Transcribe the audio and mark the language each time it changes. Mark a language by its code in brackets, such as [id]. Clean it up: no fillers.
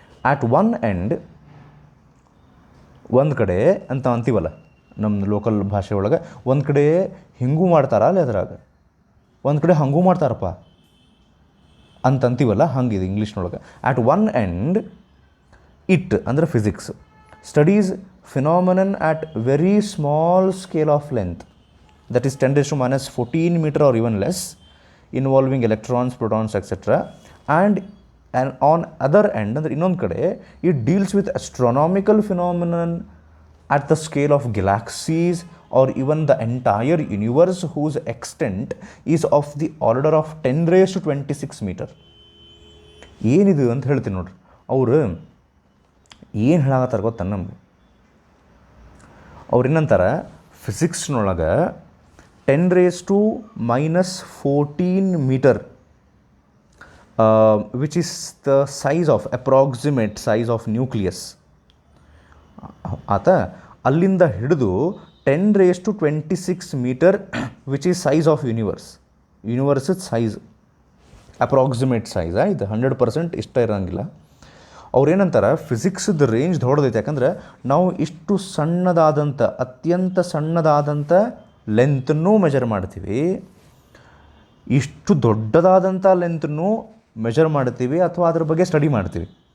[en] at one end, [kn] ಒಂದು ಕಡೆ ಅಂತ ಅಂತೀವಲ್ಲ ನಮ್ಮ ಲೋಕಲ್ ಭಾಷೆ ಒಳಗೆ, ಒಂದು ಕಡೆ ಹಿಂಗೂ ಮಾಡ್ತಾರ ಅಲ್ಲಿ ಅದ್ರಾಗ, ಒಂದು ಕಡೆ ಹಂಗೂ ಮಾಡ್ತಾರಪ್ಪ ಅಂತ ಅಂತೀವಲ್ಲ, ಹಂಗಿದೆ ಇಂಗ್ಲೀಷ್ನೊಳಗೆ. [en] at one end it [kn] ಅಂದರೆ [en] Physics studies phenomenon at very small scale of length, that is 10⁻14 meter or even less, involving electrons, protons, etc. And on other end, [kn] ಅಂದರೆ ಇನ್ನೊಂದು ಕಡೆ, [en] it deals with astronomical phenomenon at the scale of galaxies or even the entire universe whose extent is of the order of 10⁻26 meter. [kn] ಏನಿದು ಅಂತ ಹೇಳ್ತೀನಿ ನೋಡ್ರಿ. ಅವರು ಏನು ಹೇಳಾಕತ್ತಾರೆ ಗೊತ್ತ ನಮ್ಗೆ. ಅವ್ರು ಏನಂತಾರೆ, ಫಿಸಿಕ್ಸ್ನೊಳಗೆ [en] 10⁻⁻14 meter, which is the size of approximate size of nucleus. [kn] ಆತ ಅಲ್ಲಿಂದ ಹಿಡಿದು [en] 10⁻26 meter, which is size of universe size, approximate size. [kn] ಇದು 100% ಇಷ್ಟ ಇರೋಂಗಿಲ್ಲ. ಅವ್ರೇನಂತಾರೆ, ಫಿಸಿಕ್ಸ್ದ ರೇಂಜ್ ದೊಡ್ಡದೈತೆ. ಯಾಕಂದ್ರೆ ನಾವು ಇಷ್ಟು ಸಣ್ಣದಾದಂಥ, ಅತ್ಯಂತ ಸಣ್ಣದಾದಂಥ ಲೆಂತನ್ನೂ ಮೆಜರ್ ಮಾಡ್ತೀವಿ, ಇಷ್ಟು ದೊಡ್ಡದಾದಂಥ ಲೆಂತನ್ನೂ ಮೆಜರ್ ಮಾಡ್ತೀವಿ ಅಥವಾ ಅದ್ರ ಬಗ್ಗೆ ಸ್ಟಡಿ ಮಾಡ್ತೀವಿ.